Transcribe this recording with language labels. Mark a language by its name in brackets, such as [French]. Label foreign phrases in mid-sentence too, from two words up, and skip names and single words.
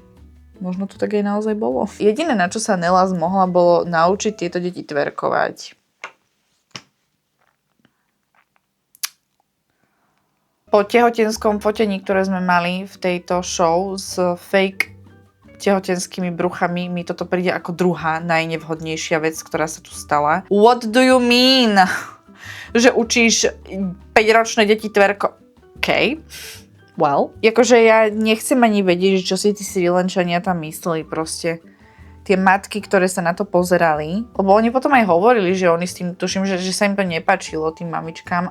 [Slovak] Možno to tak aj naozaj bolo. Jediné, na čo sa Nela zmohla, bolo naučiť tieto deti tverkovať. Po tehotenskom fotení, ktoré sme mali v tejto show s fake tehotenskými bruchami, mi toto príde ako druhá najnevhodnejšia vec, ktorá sa tu stala. [English] What do you mean? [Slovak] Že učíš 5-ročné deti tverko... [English] OK. Well. [Slovak] Akože ja nechcem ani vedieť, čo si tí Sri Lančania tam mysleli proste. Tie matky, ktoré sa na to pozerali. Lebo oni potom aj hovorili, že oni s tým, tuším, že sa im to nepáčilo, tým mamičkám.